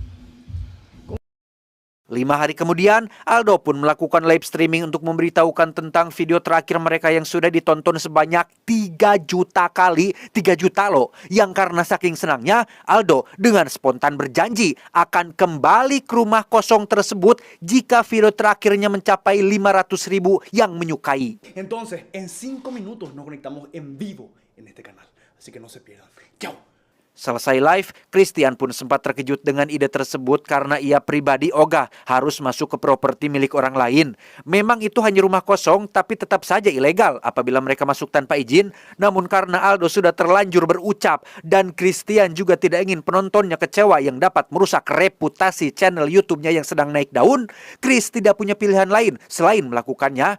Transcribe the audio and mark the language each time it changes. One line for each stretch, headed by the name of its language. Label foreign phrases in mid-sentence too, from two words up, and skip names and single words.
Spanish: ¡Acá estoy!
Indonesian: 5 hari kemudian, Aldo pun melakukan
English: live streaming
Indonesian: untuk memberitahukan tentang video terakhir mereka yang sudah ditonton sebanyak 3 juta kali. 3 juta loh. Yang karena saking senangnya, Aldo dengan spontan berjanji akan kembali ke rumah kosong tersebut jika video terakhirnya mencapai 500.000 yang menyukai.
Spanish: Entonces, en 5 minutos nos conectamos en vivo en este canal. Así que no se pierdan. ¡Chao!
Indonesian: Selesai live, Christian pun sempat terkejut dengan ide tersebut karena ia pribadi ogah harus masuk ke properti milik orang lain. Memang itu hanya rumah kosong, tapi tetap saja ilegal apabila mereka masuk tanpa izin. Namun karena Aldo sudah terlanjur berucap dan Christian juga tidak ingin penontonnya kecewa yang dapat merusak reputasi channel YouTube-nya yang sedang naik daun, Chris tidak punya pilihan lain selain melakukannya.